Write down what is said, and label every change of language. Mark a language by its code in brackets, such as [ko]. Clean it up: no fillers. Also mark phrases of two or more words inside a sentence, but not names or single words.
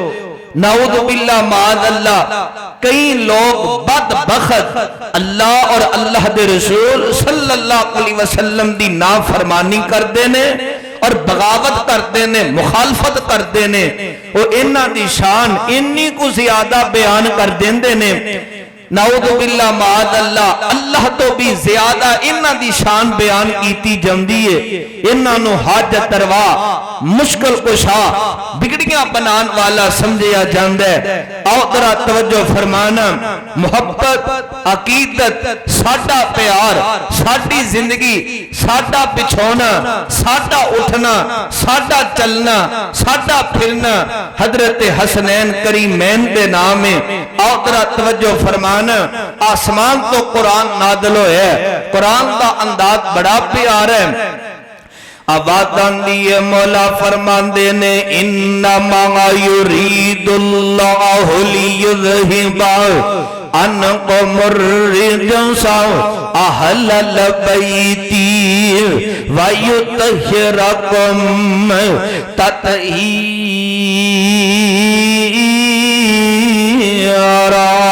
[ar] نعوذ باللہ معاذ اللہ، [pa] کئی لوگ بدبخت اللہ اور اللہ دے رسول [ar] صلی اللہ علیہ وسلم [pa] دی نافرمانی کر دینے اور بغاوت کر دینے، مخالفت کر دینے، وہ انہاں دی شان انی کو زیادہ بیان کر دینے۔ [ar] نعوذ باللہ معاذ اللہ، [pa] اللہ تو بھی زیادہ انہاں دی شان بیان کیتی جاندی ہے۔ انہاں نو حاجت روا، مشکل کشا، بگڑیاں بنان والا سمجھیا جاندا ہے۔ آؤ ذرا توجہ فرمانا، محبت، عقیدت، ساڈا پیار، ساڈی زندگی، ساڈا پچھونا، ساڈا اٹھنا، ساڈا چلنا، ساڈا پھرنا حضرت حسنین کریمین دے نام ہے۔ آؤ ذرا توجہ فرمانا، آسمان تو قرآن نازل ہویا ہے، قرآن دا انداز بڑا پیارا ہے۔ آبادان دیئے مولا فرماندے نے [ar] انما یرید اللہ لیذہب عنکم الرجس اہل البیت ویطہرکم تطہیرا۔